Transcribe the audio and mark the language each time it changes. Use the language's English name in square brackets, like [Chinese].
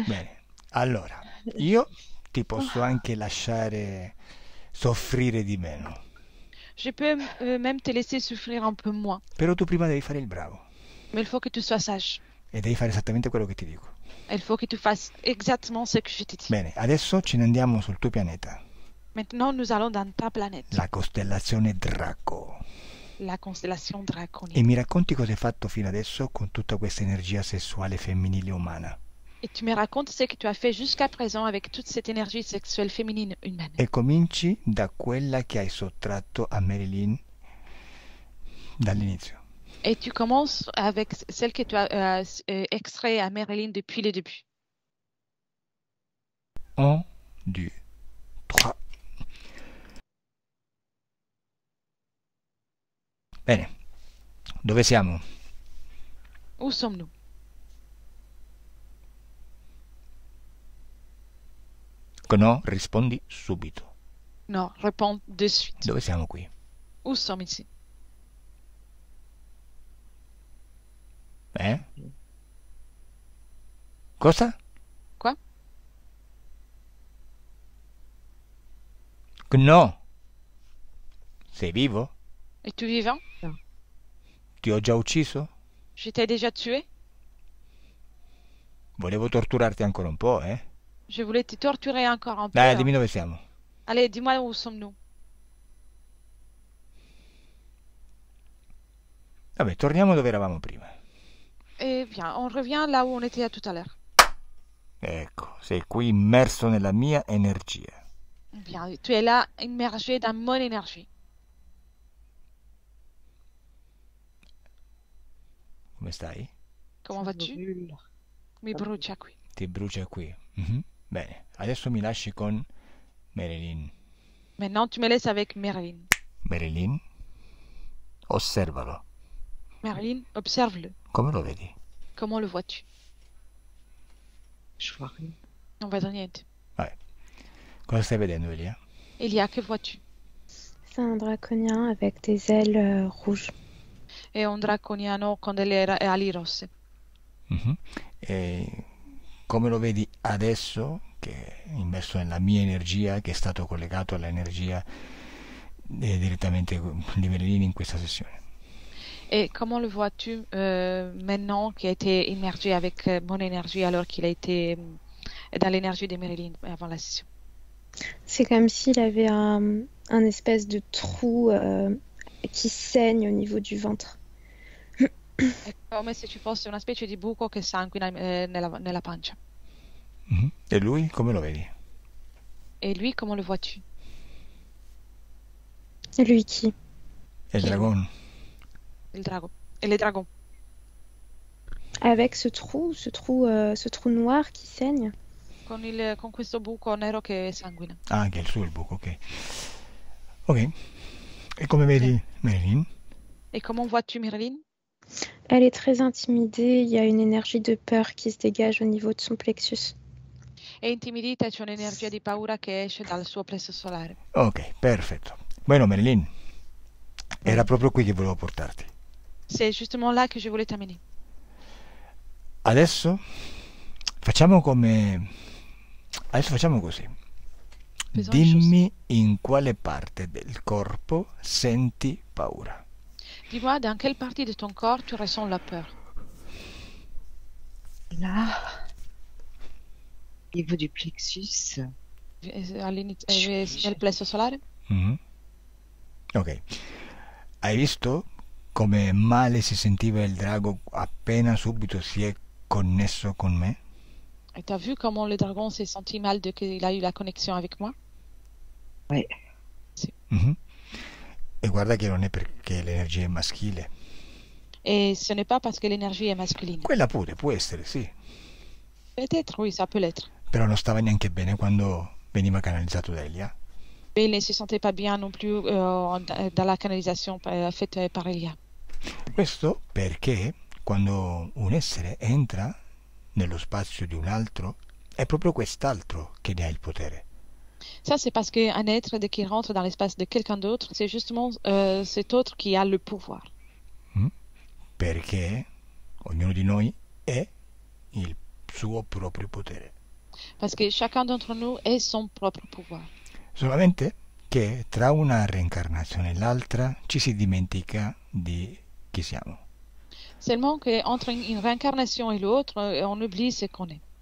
[Italian] Bene, allora, io ti posso anche lasciare soffrire di meno, [French] Je peux même te laisser souffrir un peu moins. [Italian] però tu prima devi fare il bravo [French] Mais il faut que tu sois sage. [Italian] e devi fare esattamente quello che ti dico. [French] Il faut que tu fasses exactement ce que je te dis. [Italian] Bene, adesso ce ne andiamo sul tuo pianeta, [French] Maintenant, nous allons dans ta planète, [Italian] la costellazione Draco, [French] la constellation [Italian] e [French] draconienne. [Italian] mi racconti cosa hai fatto fino adesso con tutta questa energia sessuale femminile umana [French] Et tu me racontes ce que tu as fait jusqu'à présent avec toute cette énergie sexuelle féminine humaine. [Italian] e cominci da quella che hai sottratto a Marilyn dall'inizio. [French] Et tu commences avec celle que tu as extrait à Marilyn depuis le début. [Italian] 1, 2, 3. Bene, dove siamo? [French] Où sommes-nous? [Italian] No, rispondi subito. [French] Non, réponds de suite. [Italian] Dove siamo qui? [French] Où sommes ici? [Italian] Cosa? [French] Quoi? [Italian] No. Sei vivo? [French] Es-tu vivant? [Italian] Ti ho già ucciso? [French] Je t'ai déjà tué? [Italian] Volevo torturarti ancora un po', eh? [French] Je voulais te torturer encore un peu. [Italian] Dai, hein. dimmi dove siamo. [French] Allez, dis-moi où sommes-nous? [Italian] Vabbè, torniamo dove eravamo prima. [French] Eh bien, on revient là où on était tout à l'heure. [Italian] Ecco, sei qui immerso nella mia energia. [French] Bien, tu es là, immergé dans mon énergie. [Italian] Come stai? [French] Comment vas-tu? Brûle. [Italian] Mi brucia qui. Ti brucia qui. Mhm. Bene, adesso mi lasci con Marilyn. [French] Maintenant, tu me laisses avec Marilyn. [Italian] Marilyn, osservalo. [French] Marilyn, observe-le. [Italian] Come lo vedi? [French] Comment le vois-tu? Je vois rien. [Italian] Non vedo niente. Vabbè. Cosa stai vedendo, Elia? [French] Elia, que vois-tu? C'est un draconien avec des ailes rouges. [Italian] È un draconiano con delle ali rosse. Mhm. E come lo vedi adesso, che è immerso nella mia energia, che è stato collegato all'energia direttamente di Marilyn in questa sessione? [French] Et comment le vois-tu maintenant qui a été immergé avec mon énergie alors qu'il a été dans l'énergie de Marilyn avant la session? C'est comme s'il avait un espèce de trou qui saigne au niveau du ventre. [Italian] È come se ci fosse una specie di buco che sanguina nella pancia. Mhm. E lui come lo vedi? [French] Et lui, comment le vois-tu? [Italian] Lui qui? E il dragon? Il drago. [French] Et les dragons. Avec ce trou noir qui saigne. [Italian] Con questo buco nero che sanguina. Ah, anche il suo il buco, ok. Ok. E come vedi Marilyn? [French] Et comment vois-tu Marilyn? Elle est très intimidée, il y a une énergie de peur qui se dégage au niveau de son plexus. [Italian] È intimidita e c'è un'energia di paura che esce dal suo plesso solare. Ok, perfetto. Bueno Marilyn, era [French] Oui. [Italian] proprio qui che volevo portarti. [French] C'est justement là que je voulais t'amener. [Italian] Adesso facciamo come... Adesso facciamo così. [French] Faisons une chose. [Italian] Dimmi in quale parte del corpo senti paura. [French] Dis-moi dans quelle partie de ton corps tu ressens la peur. Là, au niveau du plexus, [Italian] Nel plesso solare? Mhm. Ok. Hai visto come male si sentiva il drago appena subito si è connesso con me? [French] Et t'as vu comment le dragon s'est senti mal de qu'il a eu la connexion avec moi? ouais. Mhm. [Italian] E guarda che non è perché l'energia è maschile. [French] Et ce n'est pas parce que l'énergie est masculine. [Italian] Quella pure può essere, sì. [French] Peut-être, oui, ça peut l'être. [Italian] Però non stava neanche bene quando veniva canalizzato da Elia. [French] Mais il ne se sentait pas bien non plus dans la canalisation faite par Elia. [Italian] Questo perché quando un essere entra nello spazio di un altro, è proprio quest'altro che ne ha il potere. [French] Ça, c'est parce qu'un être, dès qu'il rentre dans l'espace de quelqu'un d'autre, c'est justement cet autre qui a le pouvoir. [Italian] Perché ognuno di noi è il suo proprio potere. [French] Parce que chacun d'entre nous est son propre pouvoir. [Italian] Solamente che tra una reincarnazione e l'altra ci si dimentica di chi siamo. [French] Seulement qu'entre une réincarnation et l'autre, on oublie ce qu'on est.